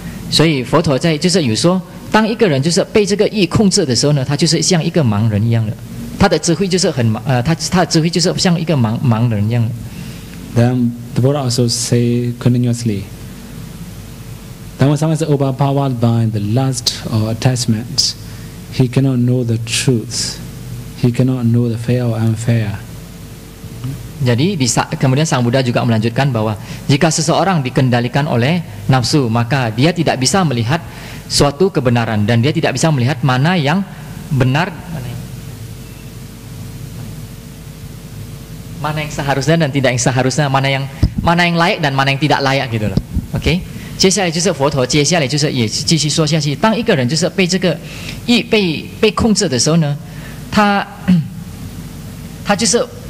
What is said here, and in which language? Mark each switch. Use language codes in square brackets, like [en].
[zh] 所以佛陀就是有说，当一个人就是被这个意控制的时候呢，他就是像一个盲人一样的。他的智慧就是他的智慧就是像一个盲人一样。 [en] Then the Buddha also say continuously, that when someone is overpowered by the lust or attachment, he cannot know the truth. He cannot know the fair or unfair. [id] Jadi kemudian Sang Buddha juga melanjutkan bahwa jika seseorang dikendalikan oleh nafsu, maka dia tidak bisa melihat suatu kebenaran dan dia tidak bisa melihat mana yang benar, mana yang seharusnya dan tidak yang seharusnya, mana yang layak dan mana yang tidak layak gitu loh. Oke? [zh] 接下来就是佛陀，接下来就是也继续说下去。当一个人就是被这个被控制的时候呢，他就是。